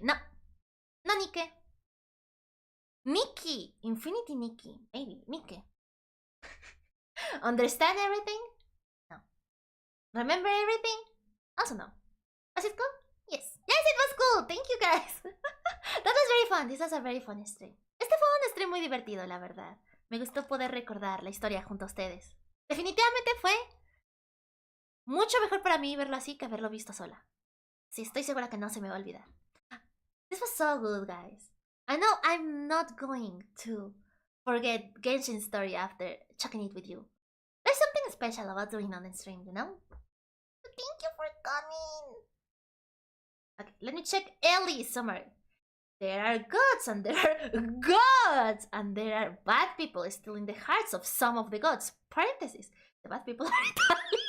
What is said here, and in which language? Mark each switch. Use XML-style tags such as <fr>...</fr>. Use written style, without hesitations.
<en>No Nike. Nikki, Infinity Nikki, maybe Nike. Understand everything? No. Remember everything? Also no. Was it cool? Yes. Yes, it was cool. Thank you guys. That was very fun. This was a very fun stream.</en> <es>Este fue un stream muy divertido, la verdad. Me gustó poder recordar la historia junto a ustedes. Definitivamente fue mucho mejor para mí verlo así que haberlo visto sola. Sí, estoy segura que no se me va a olvidar.</es> <en>This was so good, guys. I know I'm not going to forget Genshin's story after checking it with you. There's something special about doing on the stream, you know? So thank you for coming. Okay, let me check Ellie's summary. There are gods and there are gods, and there are bad people still in the hearts of some of the gods. Parentheses. The bad people are Italian.</en>